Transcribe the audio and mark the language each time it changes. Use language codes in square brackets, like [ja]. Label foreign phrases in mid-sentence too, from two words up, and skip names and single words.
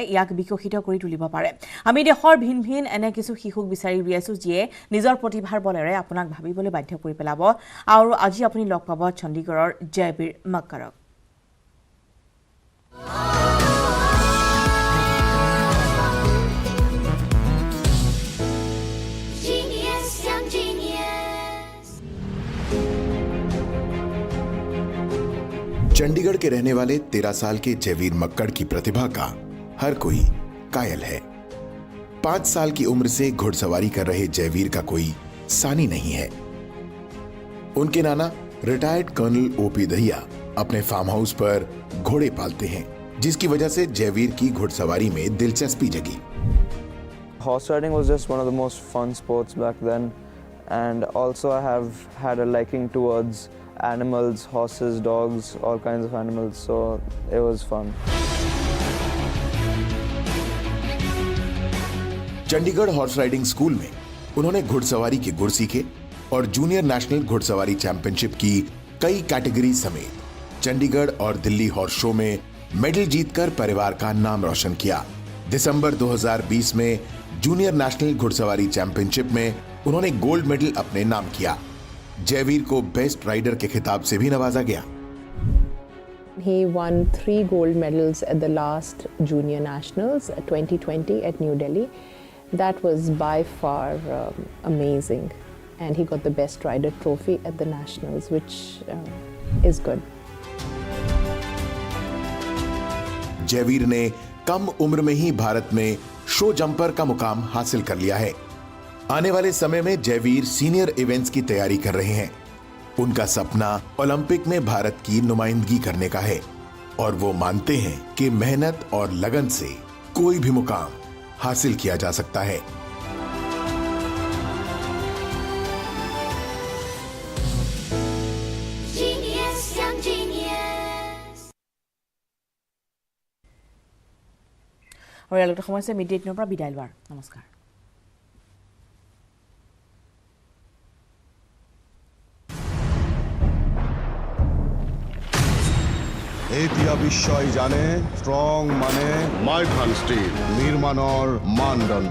[as] ইয়াক বিকশিত কৰি তুলিব পাৰে আমি দেশৰ ভিন ভিন এনে কিছু শিশুক বিচাৰি উলিয়াইছো যিয়ে নিজৰ প্ৰতিভাৰ বলেৰে আপোনাক ভাবিবলৈ বাধ্য কৰি পেলাব আৰু আজি আপুনি লগ পাব চণ্ডীগড়ৰ জয়বীৰ মক্কাৰক [hi] चंडीगढ़ के रहने वाले 13 साल के जयवीर मक्कड़ की प्रतिभा का हर कोई कायल है 5 साल की उम्र से घुड़सवारी कर रहे जयवीर का कोई सानी नहीं है उनके नाना रिटायर्ड कर्नल ओपी दहिया अपने फार्म हाउस पर घोड़े पालते हैं जिसकी वजह से जयवीर की घुड़सवारी में दिलचस्पी जगी [en] Horse riding was just one of the most fun sports back then, and also I have had a liking towards animals, horses, dogs, all kinds of animals, so it was fun. [hi] चंडीगढ़ हॉर्स राइडिंग स्कूल में उन्होंने घुड़सवारी के गुर सीखे और जूनियर नेशनल घुड़सवारी चैंपियनशिप की कई कैटेगरी समेत चंडीगढ़ और दिल्ली हॉर्स शो में मेडल जीतकर परिवार का नाम रोशन किया। दिसंबर 2020 में जूनियर नेशनल घुड़सवारी चैंपियनशिप में उन्होंने गोल्ड मेडल अपने नाम किया। जयवीर को बेस्ट राइडर के खिताब से भी नवाजा गया। [en] He won 3 gold medals at the last Junior Nationals 2020 at New Delhi. That was by far amazing, and he got the best rider trophy at the Nationals, which is good. [hi] जयवीर ने कम उम्र में ही भारत में शो जंपर का मुकाम हासिल कर लिया है। आने वाले समय में जयवीर सीनियर इवेंट्स की तैयारी कर रहे हैं। उनका सपना ओलंपिक में भारत की नुमाइंदगी करने का है और वो मानते हैं कि मेहनत और लगन से कोई भी मुकाम हासिल किया जा सकता है। [as] আৰু ইয়ালৈকে সময় আছে মিড ডে 8 পৰা বিদায় লোৱাৰ। নমস্কাৰ। এতিয়া বিশ্বই জানে ষ্ট্ৰং মানে মাইথান ষ্টীল নিৰ্মাণৰ মানদণ্ড।